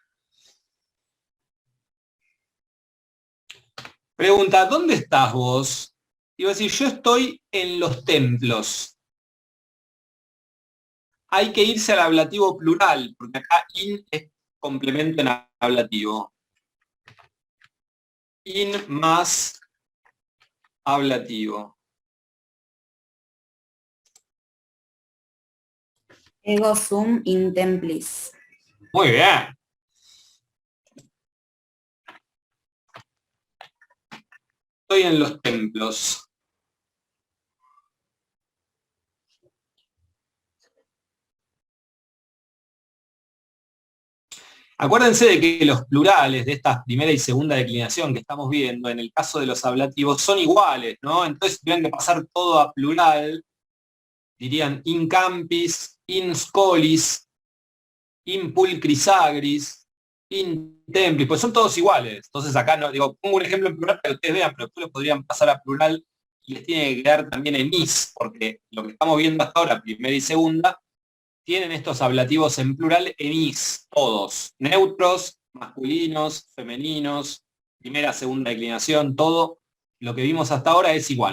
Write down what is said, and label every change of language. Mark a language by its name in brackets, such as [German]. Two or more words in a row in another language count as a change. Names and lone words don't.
[Spanish] Pregunta, ¿dónde estás vos? Y va a decir, yo estoy en los templos. Hay que irse al ablativo plural, porque acá in es complemento en ablativo. In más ablativo. [Latin] Ego sum in templis. [Spanish] Muy bien. Estoy en los templos. Acuérdense de que los plurales de esta primera y segunda declinación que estamos viendo, en el caso de los ablativos, son iguales, ¿no? Entonces tendrían que pasar todo a plural. [Latin] Dirían in campis, in scholis, in pulcris agris, in templis, [Spanish] pues son todos iguales. Entonces acá no, digo, pongo un ejemplo en plural para que ustedes vean, pero después lo podrían pasar a plural y les tiene que quedar también en is, porque lo que estamos viendo hasta ahora, primera y segunda, tienen estos ablativos en plural en is, todos. Neutros, masculinos, femeninos, primera, segunda declinación, todo lo que vimos hasta ahora es igual.